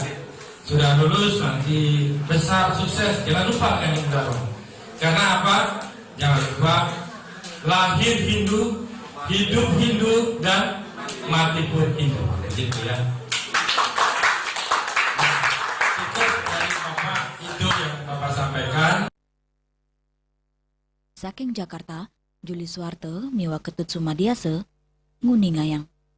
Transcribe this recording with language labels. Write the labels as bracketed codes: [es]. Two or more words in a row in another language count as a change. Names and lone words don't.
[id] Sudah lulus, nanti besar, sukses, jangan lupa dengan Hindu Dharma. Karena apa? Jangan lupa lahir Hindu, hidup Hindu, dan mati pun Hindu. Gitu ya. Nah, cukup dari Bapak itu yang Bapak sampaikan. [ban] Saking Jakarta, Juli Suwarte, miwa Ketut Sumadiase, nguni ngayang.